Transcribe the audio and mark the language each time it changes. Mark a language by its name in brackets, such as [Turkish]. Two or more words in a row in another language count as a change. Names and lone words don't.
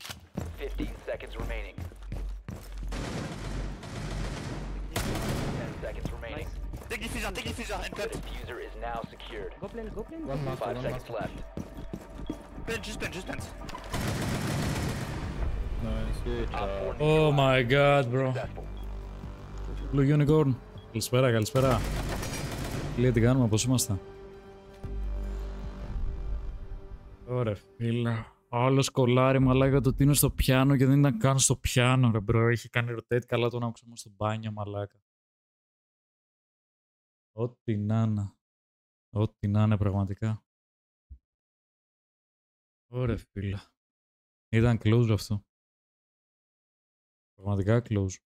[English] 15 seconds remaining. 10 seconds remaining. Nice. Take diffuser, and The cut. diffuser is now secured. Goblin. One master, 5 one seconds master. left. Just plant. Nice. Good Op job. 4 Oh my god, bro. successful. Blue Unicorn. [Greek] Καλησπέρα. Λέει τι κάνουμε, πώς είμαστε. Ωραία, φίλε. Άλλος κολλάρι μαλάκα το ότι είναι στο πιάνο και δεν ήταν καν στο πιάνο, ρε μπρο. Έχει κάνει rotate, καλά τον άκουσα στο μπάνιο, μαλάκα. Ό,τι να είναι. Ό,τι να είναι πραγματικά. Ωραία, φίλε. Ήταν close αυτό. Πραγματικά close.